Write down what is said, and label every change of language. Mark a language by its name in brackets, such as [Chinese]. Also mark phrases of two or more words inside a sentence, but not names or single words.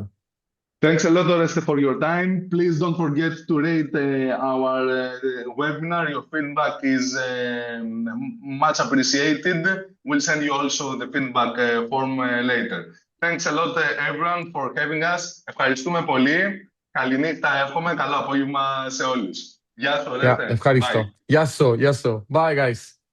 [English] Thanks a lot, Oreste, for your time. Please don't forget to rate our webinar. Your feedback is much appreciated. We'll send you also the feedback form later. Thanks a lot, everyone, for having us. [Greek] Ευχαριστούμε πολύ. Καληνύχτα, εύχομαι. Καλό απόγευμα σε όλους. Γεια σου, [English] Yeah, Oreste. Bye. [Greek] ευχαριστώ. Γεια σου, γεια σου. [English] Bye, guys.